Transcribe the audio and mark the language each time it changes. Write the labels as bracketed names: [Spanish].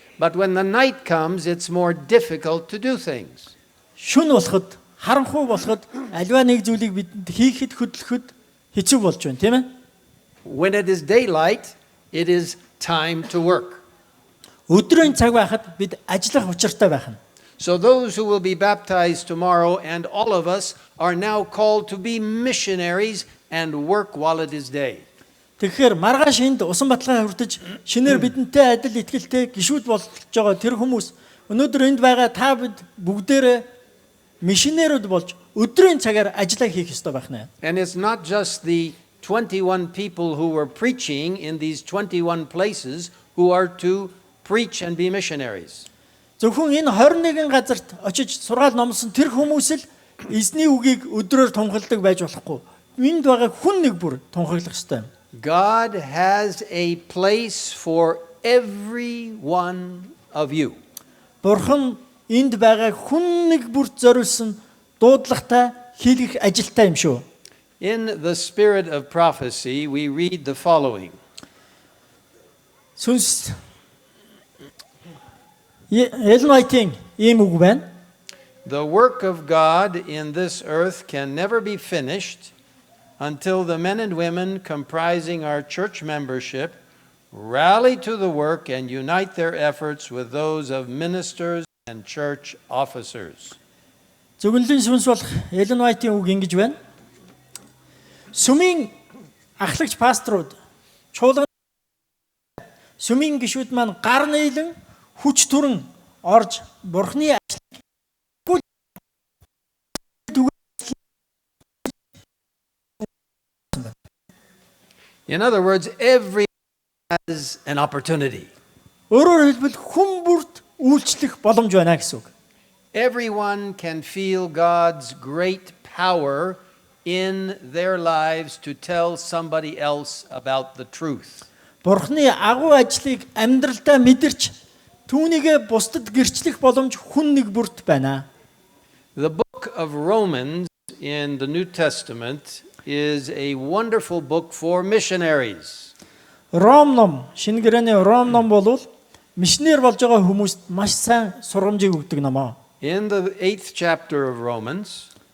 [English] But when the night comes, it's more difficult to do things. [Mongolian] Шөнө болоход, харанхуй болоход аливаа нэг зүйлийг бидэнд хийхэд хөдлөхөд хэцүү болж байна, тийм ээ? [English] When it is daylight, it is time to work. [Mongolian] Өдрийн цаг байхад бид ажиллах учиртай байх нь. [English] So those who will be baptized tomorrow and all of us are now called to be missionaries and work while it is day. [Mongolian] Тэгэхээр маргааш энд усан баталгаа хүртэж шинээр бидэнтэй адил итгэлтэй гişүүд болж байгаа тэр хүмүүс өнөөдөр энд байгаа та бид бүгдээрээ мишнерүүд болж өдрийн цагаар ажиллаа хийх ёстой байх нэ. [English] And it's not just the 21 people who were preaching in these 21 places who are to preach and be missionaries. [Mongolian] Зөвхөн энэ 21 газарт очиж сургаал номлосон тэр хүмүүс л эзний үгийг өдрөөр тунхагладаг байж болохгүй. Энд байгаа хүн нэг бүр тунхаглах ёстой. [English] God has a place for every one of you. [Mongolian] Бурхан энд байгаа хүн нэг бүрт зориулсан дуудлагатай хийх ажилтай юм шүү. [English] In the spirit of prophecy, we read the following. [Mongolian] Сүнс Элен Вайтийн ийм үг байна. [English] The work of God in this earth can never be finished until the men and women comprising our church membership rally to the work and unite their efforts with those of ministers and church officers. [Mongolian] Зөвгөнлийн сүнс болох Элен Вайтийн үг ингэж байна. Сүмийн ахлагч пасторууд чуулган сүмийн гишүүд маань гар нийлэн хүч түрэн орж Бурхны [English] In other words, everyone has an opportunity. [Mongolian] Өөрөөр хэлбэл хүн бүрт үйлчлэх боломж байна гэсэн үг. [English] Everyone can feel God's great power in their lives to tell somebody else about the truth. [Mongolian] Бурхны агуу ажлыг амьдралдаа мэдэрч түүнийгээ бусдад гэрчлэх боломж хүн нэг бүрт байна. [English] The book of Romans in the New Testament is a wonderful book for missionaries. [Mongolian] Ром ном, шинэ гэрээний Ром ном бол мишнер болж байгаа хүмүүст маш сайн сургамжийг өгдөг ном. [English] In the 8th chapter of Romans,